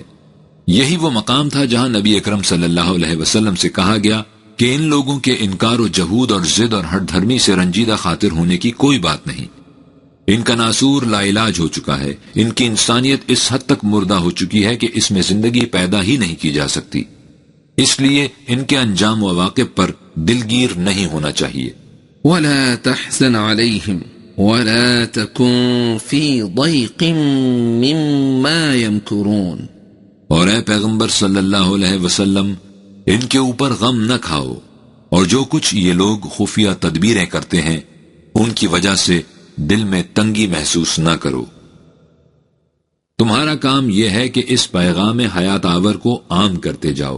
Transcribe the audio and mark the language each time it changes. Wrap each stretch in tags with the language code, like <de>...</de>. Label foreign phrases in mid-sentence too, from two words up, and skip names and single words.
<ur>یہی وہ مقام تھا جہاں نبی اکرم</ur> <ar>صلی اللہ علیہ وسلم</ar> <ur>سے کہا گیا کہ ان لوگوں کے انکار و جہود اور ضد اور ہٹ دھرمی سے رنجیدہ خاطر ہونے کی کوئی بات نہیں۔ ان کا ناسور لا علاج ہو چکا ہے، ان کی انسانیت اس حد تک مردہ ہو چکی ہے کہ اس میں زندگی پیدا ہی نہیں کی جا سکتی، اس لیے ان کے انجام و عواقب پر دلگیر نہیں ہونا چاہیے۔</ur> <ar>وَلَا تَحْزَنْ عَلَيْهِمْ وَلَا تَكُنْ فِي ضَيْقٍ مِّمَّا يَمْكُرُونَ۔</ar> <ur>اور اے پیغمبر</ur> <ar>صلی اللہ علیہ وسلم،</ar> <ur>ان کے اوپر غم نہ کھاؤ، اور جو کچھ یہ لوگ خفیہ تدبیریں کرتے ہیں ان کی وجہ سے دل میں تنگی محسوس نہ کرو۔ تمہارا کام یہ ہے کہ اس پیغام حیات آور کو عام کرتے جاؤ۔</ur>